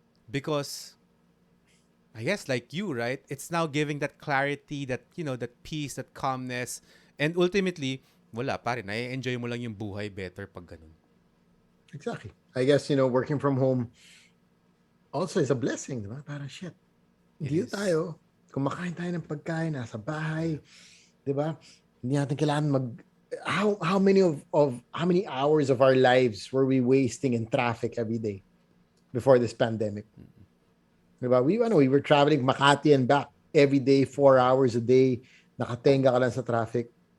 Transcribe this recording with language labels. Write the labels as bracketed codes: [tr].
[en] Because, I guess like you, right? It's now giving that clarity, that, that peace, that calmness. [tl] And ultimately, wala, pare, na-enjoy mo lang yung buhay better pag ganun. [en] Exactly. I guess, working from home also is a blessing, di ba? [tl] Parang shit. Hindi tayo, kumakain tayo ng pagkain, nasa bahay, di ba? Hindi natin kailangan [en] how many hours of our lives were we wasting in traffic every day before this pandemic? Di ba? We were traveling Makati and back every day, 4 hours a day, [tl] nakatenga ka lang sa traffic.